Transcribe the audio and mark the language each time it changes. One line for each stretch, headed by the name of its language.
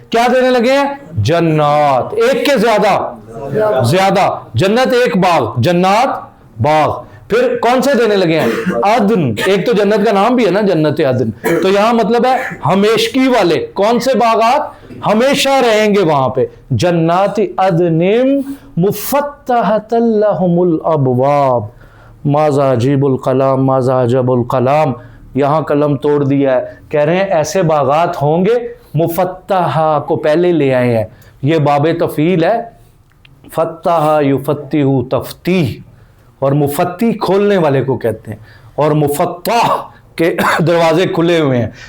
Urdu: کیا دینے لگے ہیں؟ جنات, ایک کے زیادہ, جنت ایک باغ, جنات باغ. پھر کون سے دینے لگے ہیں؟ عدن, ایک تو جنت کا نام بھی ہے نا, جنت عدن, تو یہاں مطلب ہے ہمیشگی والے. کون سے باغات؟ ہمیشہ رہیں گے وہاں پہ.
Arabic: جنات عدن مفتحۃ لہم الابواب. ماذا عجیب الکلام, ماذا عجب الکلام.
Urdu: یہاں قلم توڑ دیا ہے, کہہ رہے ہیں ایسے باغات ہوں گے. مفتحہ کو پہلے لے آئے ہیں, یہ باب تفعیل ہے. فتح یفتح تفتیح, اور مفتی کھولنے والے کو کہتے ہیں, اور مفتح کے دروازے کھلے ہوئے ہیں.